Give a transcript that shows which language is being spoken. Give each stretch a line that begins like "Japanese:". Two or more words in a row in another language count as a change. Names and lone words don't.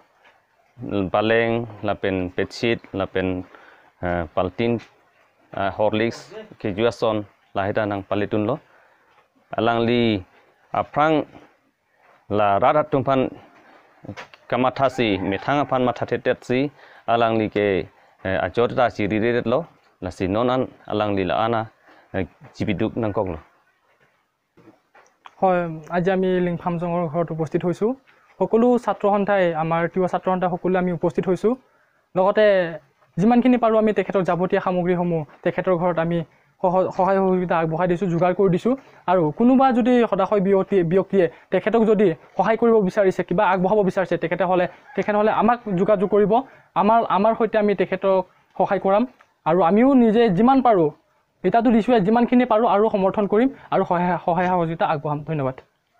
Karbi: paleng lapen petshit lapen paltin horlicks kejuason lahita nang paletun lo alangli aprang la radat tumpan kamathasi methang apan mathatetet si alangli ke ajorta si riret lo la si nonan alangli la ana jibiduk nangkok lo
Assamese: হয় আজি আমি লিং ফামজঙৰ ঘৰত উপস্থিত হৈছোঁ সকলো ছাত্ৰ সন্থাই আমাৰ তিৱা ছাত্ৰ সন্থা সকলো আমি উপস্থিত হৈছোঁ লগতে যিমানখিনি পাৰোঁ আমি তেখেতৰ যাৱতীয় সামগ্ৰীসমূহ তেখেতৰ ঘৰত আমি সহায় সহযোগিতা আগবঢ়াই দিছোঁ যোগাৰ কৰি দিছোঁ আৰু কোনোবা যদি সদাশয় ব্যক্তিয়ে তেখেতক যদি সহায় কৰিব বিচাৰিছে কিবা আগবঢ়াব বিচাৰিছে তেখেতসকলে আমাক যোগাযোগ কৰিব আমাৰ সৈতে আমি তেখেতক সহায় কৰাম আৰু আমিও নিজে যিমান পাৰোঁ এটাতো দিছোঁ যিমানখিনি পাৰোঁ আৰু সমৰ্থন কৰিম আৰু সহায় সহযোগিতা আগবঢ়াম ধন্যবাদ